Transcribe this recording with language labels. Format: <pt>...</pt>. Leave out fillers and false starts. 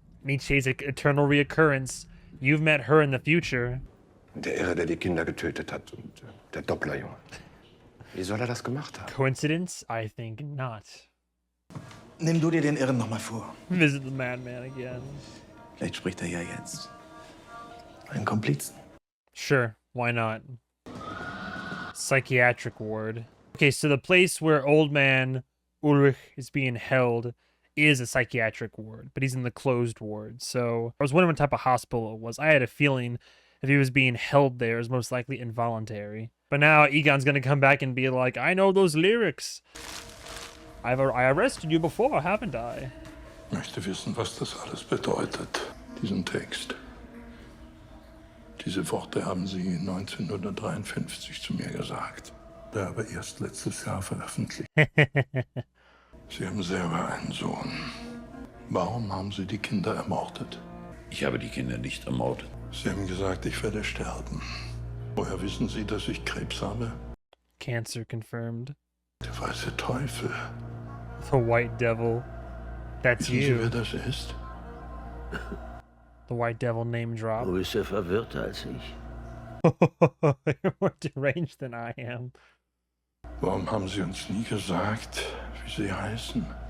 <en>Nietzsche's eternal reoccurrence. You've met her in the future.</en> <de>Der Irre, der die Kinder getötet hat und der Dopplerjunge. Wie soll er das gemacht haben?</de> <en>Coincidence? I think not.</en> <de>Nimm du dir den Irren noch mal vor.</de> <en>Visit the madman again.</en> <de>Vielleicht spricht er ja jetzt. Einen Komplizen.</de> <en>Sure, why not? Psychiatric ward. Okay, so the place where old man Ulrich is being held is a psychiatric ward, but he's in the closed ward. So I was wondering what type of hospital it was. I had a feeling if he was being held there, it was most likely involuntary. But now Egon's gonna come back and be like, I know those lyrics. I arrested you before, haven't I?</en> <de>Ich möchte wissen, was das alles bedeutet, diesen Text. Diese Worte haben Sie 1953 zu mir gesagt. Der aber erst letztes Jahr veröffentlicht. Sie haben selber einen Sohn. Warum haben Sie die Kinder ermordet? Ich habe die Kinder nicht ermordet. Sie haben gesagt, ich werde sterben. Woher wissen Sie, dass ich Krebs habe?</de> <en>Cancer confirmed.</en> <de>Der weiße Teufel.</de> <en>The White Devil. That's</en> <de>Wissen Sie, wer</de> <en>you.</en> <de>das ist?</de> <en>The White Devil name drop.</en> <de>Du bist ja verwirrter als ich.</de> <en>You're more deranged than I am.</en> <de>Warum haben Sie uns nie gesagt, wie Sie heißen?</de>